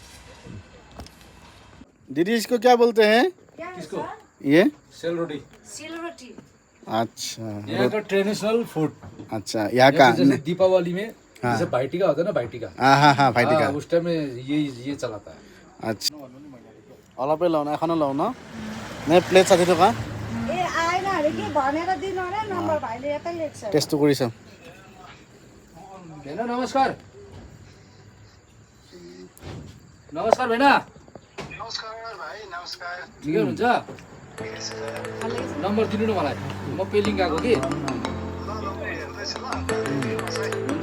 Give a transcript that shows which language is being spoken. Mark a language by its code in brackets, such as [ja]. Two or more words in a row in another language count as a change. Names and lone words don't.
[hi] दीदी इसको क्या बोलते हैं किसको ये सेल रोटी सिल रोटी अच्छा यहाँ का ट्रेडिशनल फूड अच्छा यहाँ का जैसे दीपावली में जैसे भाईटी का होता है ना भाईटी का हाँ भाइटी का उस टाइम में ये चलाता है [as] আচ্ছা অলপে লওঁ না এখনো লওঁ ন নে প্লেট 60 টকা টেষ্টটো কৰি চাম [ne] भेना नमस्कार नमस्कार भेना ठिकै हुनुहुन्छ नम्बर दिनु न मलाई म पेलिङ गएको कि हुन्छ